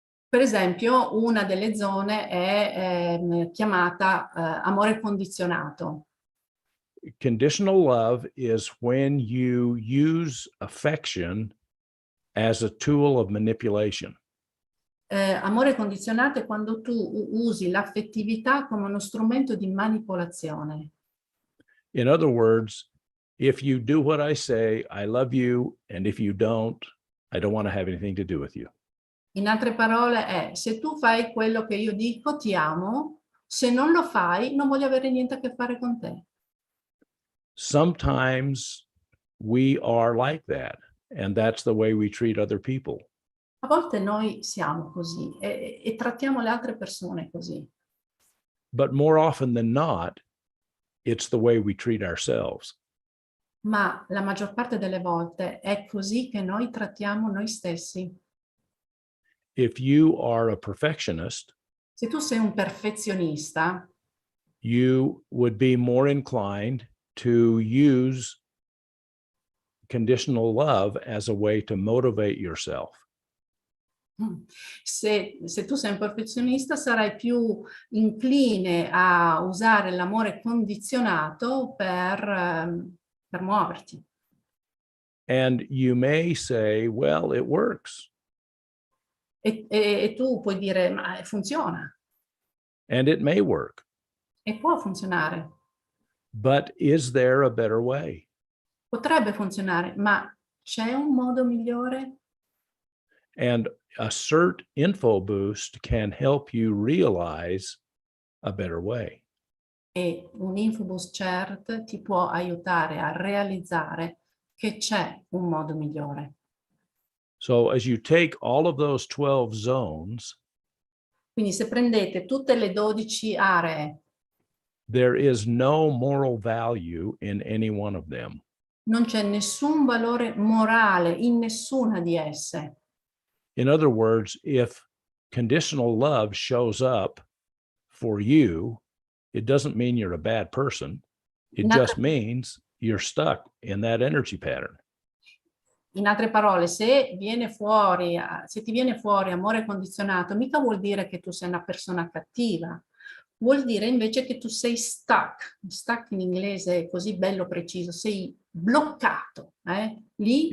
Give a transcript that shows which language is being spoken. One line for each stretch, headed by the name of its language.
Italian: Per esempio, una delle zone è chiamata amore condizionato.
English: Conditional love is when you use affection as a tool of manipulation.
Italian: Amore condizionato è quando tu usi l'affettività come uno strumento di manipolazione.
English: In other words, if you do what I say, I love you, and if you don't, I don't want to have anything to do with you.
Italian: In altre parole è, se tu fai quello che io dico, ti amo, se non lo fai, non voglio avere niente a che fare con te.
English: Sometimes we are like that, and that's the way we treat other people.
Italian: A volte noi siamo così e trattiamo le altre persone così.
English: But more often than not, it's the way we treat ourselves.
Italian: Ma la maggior parte delle volte è così che noi trattiamo noi stessi.
English: If you are a perfectionist,
Italian: Se tu sei un perfezionista,
English: you would be more inclined to use conditional love as a way to motivate yourself.
Italian: se tu sei un perfezionista, sarai più incline a usare l'amore condizionato per muoverti.
English: And you may say, well, it works.
Italian: E tu puoi dire, ma funziona.
English: And it may work.
Italian: E può funzionare.
English: But is there a better way?
Italian: Potrebbe funzionare, ma c'è un modo migliore?
English: And a CERT info boost can help you realize a better way.
Italian: E un Infoboost CERT ti può aiutare a realizzare che c'è un modo migliore.
English: So as you take all of those 12 zones,
Italian: Quindi se prendete tutte le 12 aree,
English: there is no moral value in any one of them.
Italian: non c'è nessun valore morale in nessuna di esse.
English: In other words, if conditional love shows up for you, it doesn't mean you're a bad person. It just means you're stuck in that energy pattern.
Italian: In altre parole, se ti viene fuori amore condizionato, mica vuol dire che tu sei una persona cattiva. Vuol dire invece che tu sei stuck. Stuck in inglese è così bello preciso, sei bloccato lì.